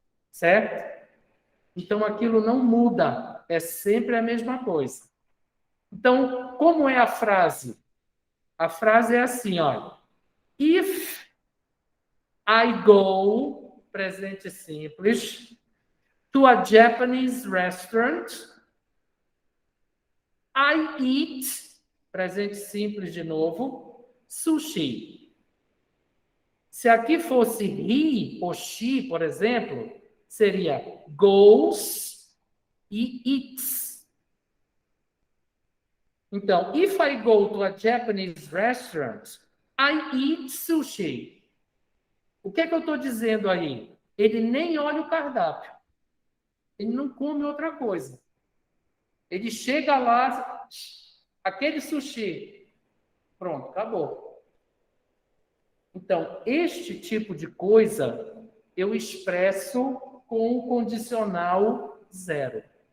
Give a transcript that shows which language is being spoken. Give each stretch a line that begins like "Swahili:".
Portuguese: Certo? Então, aquilo não muda. É sempre a mesma coisa. Então, como é a frase? A frase é assim, olha.
English: If I go
Portuguese: presente simples.
English: To a Japanese restaurant. I eat,
Portuguese: presente simples de novo, sushi. Se aqui fosse he ou she, por exemplo, seria goes e eats.
English: Então, if I go to a Japanese restaurant, I eat sushi.
Portuguese: O que é que eu estou dizendo aí? Ele nem olha o cardápio. Ele não come outra coisa. Ele chega lá, aquele sushi, pronto, acabou. Então, este tipo de coisa eu expresso com o condicional zero.